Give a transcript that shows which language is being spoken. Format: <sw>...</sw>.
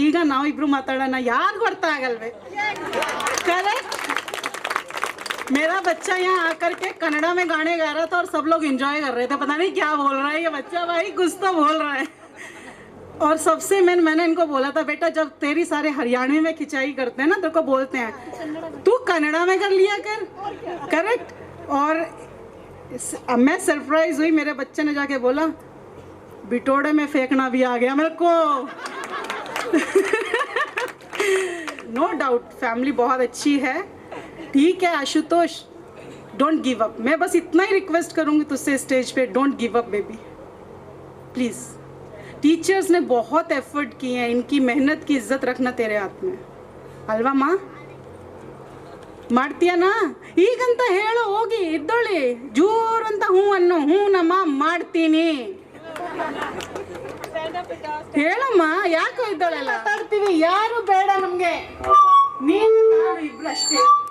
<kn>ಈಗ ನಾವಿಬ್ರು ಮಾತಾಡೋಣ, ಯಾರಿಗೂ ಅರ್ಥ ಆಗಲ್ವೇ?</kn> <hi>करेक्ट। मेरा बच्चा यहाँ आकर के कन्नड़ा में गाने गा रहा था और सब लोग एंजॉय कर रहे थे। पता नहीं क्या बोल रहा है ये बच्चा, भाई कुछ तो बोल रहा है। और सबसे मैंने इनको बोला था बेटा जब तेरी सारे हरियाणवी में खिंचाई करते हैं ना तेरे को बोलते हैं तू कन्नड़ा में कर लिया कर, करेक्ट। और मैं सरप्राइज हुई, मेरे बच्चे ने जाके बोला बिटोड़े में फेंकना भी आ गया मेरे को। नो डाउट फैमिली बहुत अच्छी है, ठीक है आशुतोष, डोंट गिव अप। मैं बस इतना ही रिक्वेस्ट करूंगी तुझसे स्टेज पे, don't give up baby please. Teachers ने बहुत एफर्ट किए हैं, इनकी मेहनत की इज्जत रखना तेरे हाथ में,</hi> <kn>अल्वा माँ? ಮಾಡ್ತೀಯನಾ ಈಗಂತ ಹೇಳು, ಹೋಗಿ ಇದ್ದೊಳ್ಳಿ ಜೋರಂತ ಹ್ಞೂ ಅನ್ನೋ, ಹ್ಞೂ ನಮ್ಮ ಮಾಡ್ತೀನಿ ಹೇಳಮ್ಮ. ಯಾಕೋ ಇದ್ದೊಳೆಲ್ಲ ಮಾತಾಡ್ತೀವಿ, ಯಾರು ಬೇಡ ನಮ್ಗೆ, ನೀನು ನಾನು ಇಬ್ರು ಅಷ್ಟೇ.</kn>